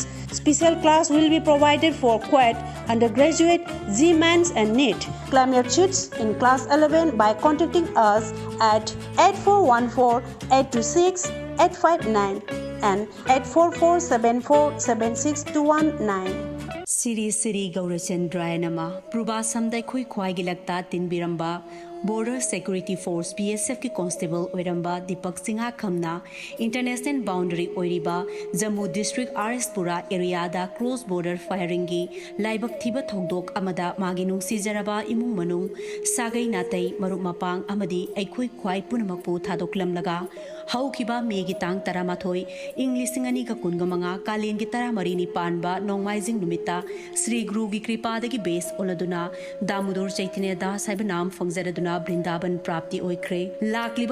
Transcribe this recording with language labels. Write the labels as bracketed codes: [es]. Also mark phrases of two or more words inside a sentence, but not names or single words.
[en] Special class will be provided for QUET, undergraduate, GMANS and NEET. Claim your sheets in class 11 by contacting us at 8414-826-859 and 844-74-76219. [sa] Siri Gaurachandraya Nama [mni] Pruba Samdai Khoi Khwai Gilakta Tinbiramba Border Security Force BSF ki Constable Oiramba Deepak Singha Khamna [en] International Boundary [mni] Oiriba Jammu District RS Pura area da [en] cross border firing [mni] gi laibak thiba thongdok amada magi nungsi jaraba imung manung sagai natai maruk mapang amadi aikhoi khwai punamakpu thadoklam laga haukiba megi tang taramathoi English singani ka kungamanga kalen gi taramari ni panba nongmaijing numita Sri Guru gi kripa dagi base oladuna Damodar Chaitanya Das saibanam fangjaraduna Brindaban Prapti Oikre Lakliba